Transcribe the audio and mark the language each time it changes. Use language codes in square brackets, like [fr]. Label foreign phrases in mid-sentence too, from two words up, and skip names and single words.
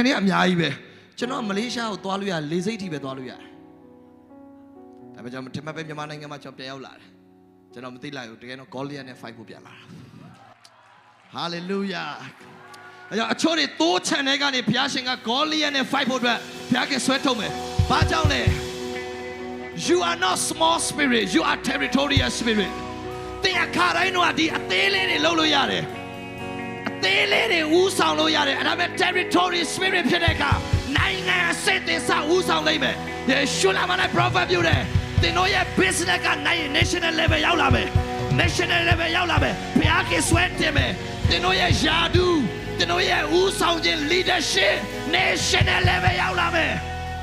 [my] တွေအများကြီးပဲကျွန်တော်မလေးရှားကိုသွားလို့ရလေစိတ်ထိပဲသွားလို့ရတယ်ဒါပေမဲ့ကျွန်တော်ထင်မှတ်ပဲမြန်မာနိုင်ငံမှာကျွန်တော်ပြန်ရောက်လာတယ်ကျွန်တော်မသိလိုက်ဘူးတကယ်တော့ Goliath နဲ့ fight ဖို့ပြန်လာတာ [en] Hallelujah [my] အချို့တွေတိုးချန်တဲ့ကနေဘုရားရှင်က Goliath နဲ့ fight ဖို့အတွက်ဘုရားကဆွဲထုတ်မယ်ဘာကြောင့်လဲ [en] You are not small spirit you are territorial spirit [my] သင်အခါတိုင်းတော့ဒီအသေးလေးတွေလှုပ်လို့ရတယ်အသေးလေးတွေဦးဆောင်လို့ရတယ်အဲ့ဒါမဲ့ [en] territory spirit [my] ဖြစ်တဲ့အခါနိုင်ငံအဆင့်တင်စဦးဆောင်နိုင်မယ်ယေရှုနာမနဲ့ prophet ပြုတယ်သင်တို့ရဲ့ business က [en] national level [my] ရောက်လာမယ် [en] national level [my] ရောက်လာမယ်ဘုရားကဆွဲတင်မယ်သင်တို့ရဲ့ယာဒူးသင်တို့ရဲ့ဦးဆောင်ခြင်း leadership [en] national level [my] ရောက်လာမယ်